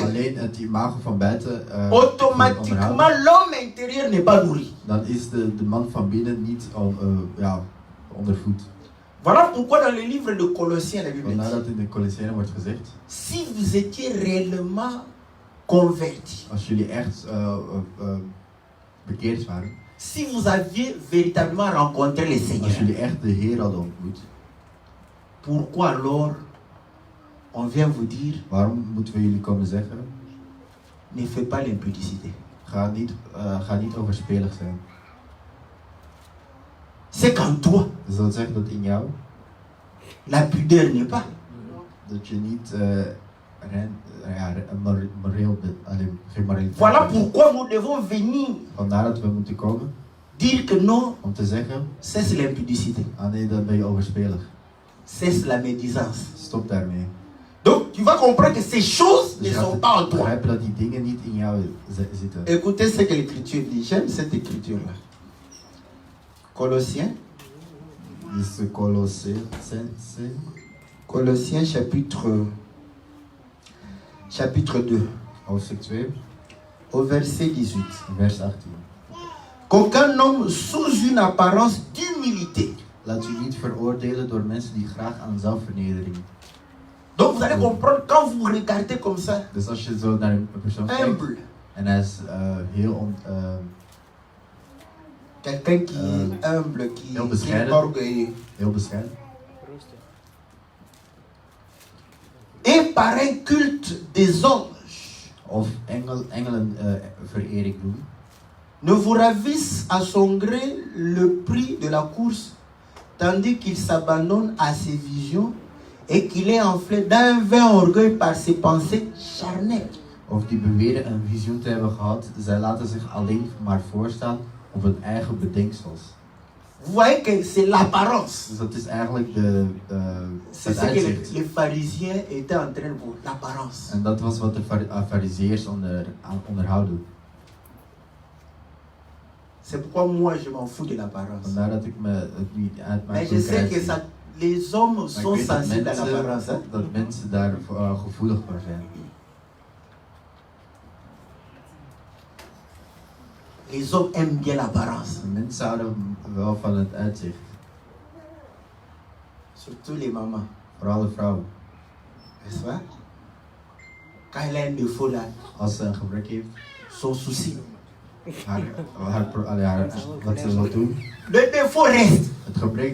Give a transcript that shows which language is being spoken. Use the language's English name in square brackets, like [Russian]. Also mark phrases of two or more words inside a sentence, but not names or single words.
[Dutch] alleen het imago van buiten [French] automatiquement [Dutch] onderhoudt, [French] l'homme intérieur n'est pas nourri. [Dutch] dan is de man van binnen niet ondervoed. [French] Voilà pourquoi dans le livre de Colossiens, la Bible [Dutch] Vandaar [French] dit, [Dutch] dat in de Colossenzen wordt gezegd, [French] si vous étiez réellement convertis, [Dutch] als jullie echt bekeerd waren, [French] si vous aviez véritablement rencontré le [Dutch] als [French] Seigneur, [Dutch] jullie echt de Heer hadden ontmoet, [French] pourquoi alors on vient vous dire, [Dutch] waarom moeten we jullie komen zeggen, [French] ne fais pas l'impudicité? [Dutch] ga niet overspelig zijn. [French] C'est qu'en toi, [Dutch] Dus dat zegt dat in jou, [French] la pudeur n'est pas. [Dutch] dat je niet moreel bent, geen moraliteit [French] Voilà [Dutch] hebt. [French] pourquoi nous devons venir [Dutch] Vandaar dat we moeten komen [French] dire que non, [Dutch] om te zeggen, [French] cesse l'impudicité, [Dutch] nee, dan ben je overspelig. [French] cesse la médisance. [Dutch] Stop daarmee. [French] Donc tu vas comprendre que ces choses ne [Dutch] Dus je [French] sont [Dutch] gaat [French] pas en toi. [Dutch] begrijpen dat die dingen niet in jou zitten. [French] Écoutez ce que l'écriture dit. J'aime cette écriture-là. Colossiens. [Dutch] Dus [French] Colossiens chapitre 2, [Dutch] hoofdstuk 2, [French] au verset 18. [Dutch] vers 18. [French] Qu'aucun homme sous une apparence d'humilité [Dutch] Laat u niet veroordelen door mensen die graag aan zelfvernedering [French] Donc vous allez comprendre quand vous regardez comme ça, [Dutch] Dus als je zo naar een persoon kijkt [French] humble, [Dutch] en hij is heel [French] quelqu'un qui est humble, qui [Dutch] heel [French] n'est [Dutch] bescheiden. [French] pas orgueilleux. [Dutch] heel bescheiden. [French] Et par un culte des anges, [Dutch] Of engelen verering doen. [French] ne vous ravisse à son gré le prix de la course, tandis qu'il s'abandonne à ses visions et qu'il est enflé d'un vain orgueil par ses pensées charnelles. [Dutch] Of die beweren een visioen te hebben gehad. Zij laten zich alleen maar voorstaan op hun eigen bedenksels. [French] Vous voyez que c'est l'apparence. [Dutch] Dus dat is eigenlijk [French] C'est [Dutch] het [French] ce que [Dutch] uitzicht. [French] les pharisiens étaient en train de voir, l'apparence. [Dutch] En dat was wat de fariseërs onderhouden. [French] C'est pourquoi moi je m'en fous de l'apparence. [Dutch] Vandaar dat ik me het niet uit mijn [French] Mais je sais que ça, les hommes sont sensibles à l'apparence. Hein? [Dutch] dat mensen daar gevoelig voor zijn. [French] Les hommes aiment bien l'apparence. [Dutch] Mensen houden wel van het uitzicht. [French] Surtout les mamans. [Dutch] Vooral de vrouwen. [French] N'est-ce pas? Quand elle a un défaut là, [Dutch] Als ze een gebrek heeft, [French] son souci. [Dutch] wat ze wil doen. [French] Le défaut reste. [Dutch] Het gebrek